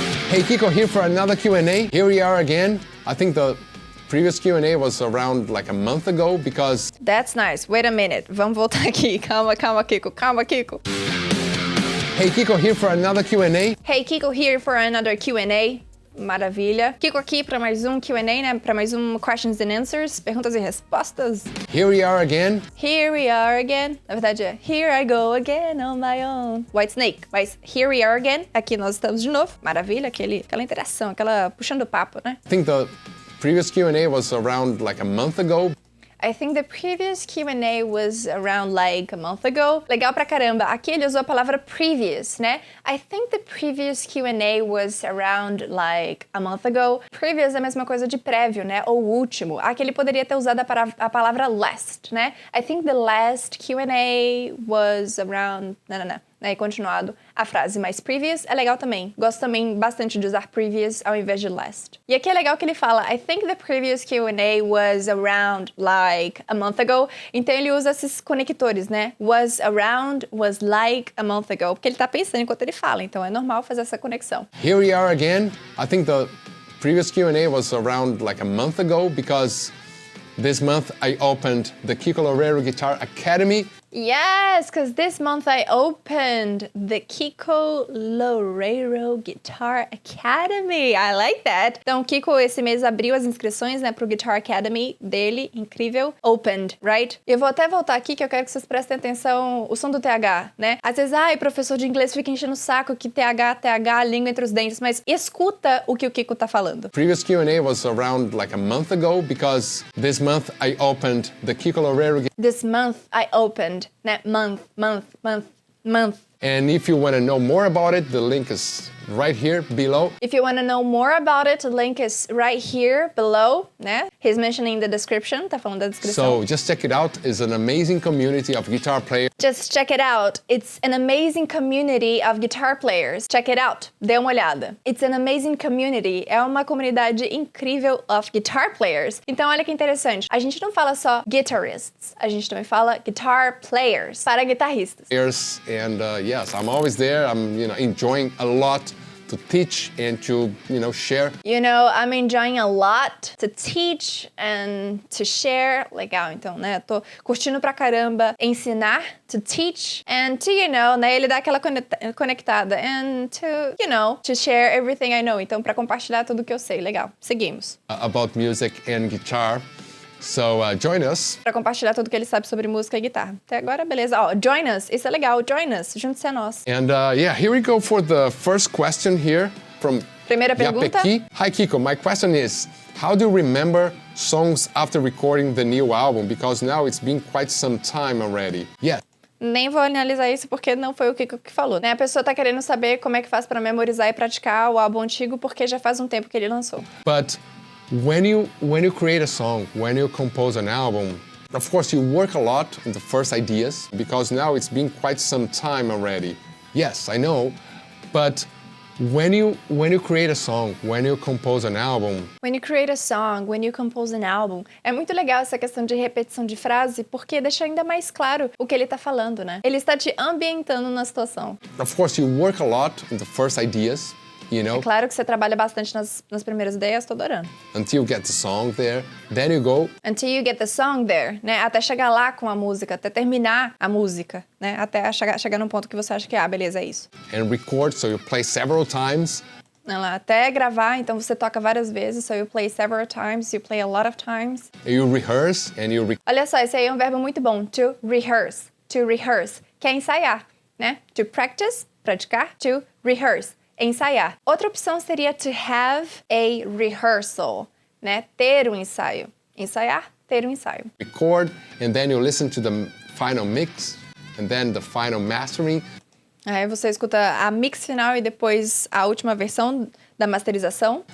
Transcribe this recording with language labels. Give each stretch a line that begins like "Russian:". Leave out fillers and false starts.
English: Hey, Kiko here for another Q&A. Here we are again. I think the previous Q&A was around like a month ago because... That's nice. Wait a minute.
Portuguese: Vamos voltar aqui. Calma, Kiko. Calma, Kiko.
English: Hey, Kiko here for another Q&A. Hey, Kiko here for another Q&A.
Portuguese: Maravilha. Kiko aqui para mais um Q&A, né? Para mais um
English: Questions and Answers,
Portuguese: perguntas e respostas.
English: Here we are again. Here we are again.
Portuguese: Na verdade é
English: Here I go again on my own. White Snake.
Portuguese: Mas
English: Here we are again.
Portuguese: Aqui nós estamos de novo. Maravilha, aquela interação, aquela puxando papo, né?
English: I think the previous Q&A was around like a month ago. I think the previous Q&A was around like a month ago.
Portuguese: Legal pra caramba. Aqui ele usou a palavra previous, né?
English: I think the previous Q&A was around like a month ago.
Portuguese: Previous é a mesma coisa de prévio, né? Ou último. Aqui ele poderia ter usado a palavra last, né?
English: I think the last Q&A was around...
Portuguese: Não. E continuado a frase, mas previous é legal também. Gosto também bastante de usar previous ao invés de last. E aqui é legal que ele fala
English: I think the previous Q&A was around like a month ago.
Portuguese: Então ele usa esses conectores, né?
English: Was around, was like a month ago.
Portuguese: Porque ele tá pensando enquanto ele fala, então é normal fazer essa conexão.
English: Here we are again. I think the previous Q&A was around like a month ago because this month I opened the Kiko Loureiro Guitar Academy. Yes, because this month I opened the Kiko Loureiro Guitar Academy. I like that.
Portuguese: Então, o Kiko esse mês abriu as inscrições, né, pro Guitar Academy dele, incrível.
English: Opened, right?
Portuguese: Eu vou até voltar aqui que eu quero que vocês prestem atenção o som do TH, né? Às vezes, professor de inglês fica enchendo o saco que TH, língua entre os dentes, mas escuta o que o Kiko tá falando.
English: Previous Q&A was around like a month ago because this month I opened the Kiko Loureiro. This month I opened. Month. And if you want to know more about it, the link is right here below. If you want to know more about it, the link is right here below, né? He's mentioning the description,
Portuguese: tá falando da descrição.
English: So just check it out. It's an amazing community of guitar players. Just check it out. It's an amazing community of guitar players. Check it out.
Portuguese: Dê uma olhada.
English: It's an amazing community.
Portuguese: É uma comunidade incrível
English: of guitar players.
Portuguese: Então olha que interessante. A gente não fala só guitarists. A gente também fala guitar players, para guitarristas.
English: And yes, I'm always there. I'm enjoying a lot to teach and to, share. You know, I'm enjoying a lot to teach and to share.
Portuguese: Legal, então, né? Tô curtindo pra caramba ensinar,
English: to teach, and to,
Portuguese: né? Ele dá aquela conectada.
English: And to, to share everything I know.
Portuguese: Então, pra compartilhar tudo que eu sei. Legal. Seguimos.
English: About music and guitar. So, join us.
Portuguese: Pra compartilhar tudo que ele sabe sobre música e guitarra. Até agora, beleza. Ó, join us. Isso é legal.
English: Join us.
Portuguese: Junte-se a nós.
English: And here we go for the first question here from
Portuguese: Primeira pergunta.
English: Yapeki. Hi, Kiko. My question is, how do you remember songs after recording the new album? Because now it's been quite some time already. Yeah.
Portuguese: Nem vou analisar isso porque não foi o Kiko que falou, né? A pessoa tá querendo saber como é que faz pra memorizar e praticar o álbum antigo porque já faz um tempo que ele lançou.
English: But when you create a song, when you compose an album, of course you work a lot on the first ideas because now it's been quite some time already. Yes, I know, but when you create a song, when you compose an album. When you create a song, when you compose an album.
Portuguese: É muito legal essa questão de repetição de frase porque deixa ainda mais claro o que ele tá falando, né? Ele está te ambientando na situação.
English: Of course you work a lot on the first ideas.
Portuguese: É claro que você trabalha bastante nas primeiras ideias, tô adorando.
English: Until you get the song there, then you go. Until you get the song there, né?
Portuguese: Até chegar lá com a música, até terminar a música, né? Até chegar num ponto que você acha que, beleza, é isso.
English: And record, so you play several times.
Portuguese: Até gravar, então você toca várias vezes,
English: so you play several times, you play a lot of times. You rehearse and you...
Portuguese: Olha só, esse aí é um verbo muito bom,
English: to rehearse,
Portuguese: que é ensaiar, né?
English: To practice,
Portuguese: praticar,
English: to rehearse.
Portuguese: Ensaiar. Outra opção seria
English: to have a rehearsal,
Portuguese: né? Ter um ensaio. Ensaiar, ter um ensaio.
English: Record, and then you listen to the final mix, and then the final mastering.
Portuguese: Aí você escuta a mix final e depois a última versão da masterização.